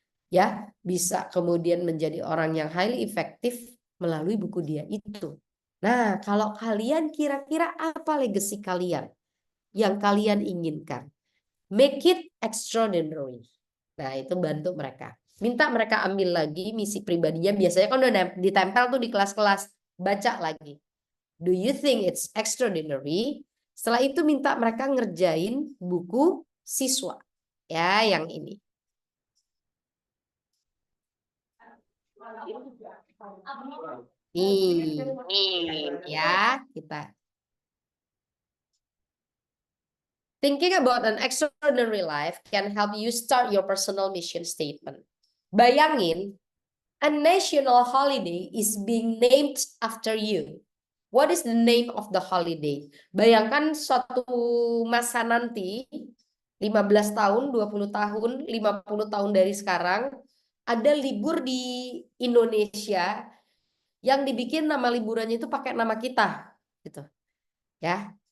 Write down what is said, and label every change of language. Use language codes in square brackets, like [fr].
[id] Ya, bisa kemudian menjadi orang yang [en] highly effective [id] melalui buku dia itu. Nah, kalau kalian kira-kira apa legacy kalian yang kalian inginkan? [en] Make it extraordinary. [id] Nah, itu bantu mereka. Minta mereka ambil lagi misi pribadinya. Biasanya kan udah ditempel tuh di kelas-kelas. Baca lagi. [en] Do you think it's extraordinary? [id] Setelah itu minta mereka ngerjain buku siswa. Ya, yang ini. Nih, ya kita. [en] Thinking about an extraordinary life can help you start your personal mission statement. [id] Bayangin, [en] a national holiday is being named after you. What is the name of the holiday? [id] Bayangkan suatu masa nanti, 15 tahun, 20 tahun, 50 tahun dari sekarang, ada libur di Indonesia yang dibikin nama liburannya itu pakai nama kita gitu ya.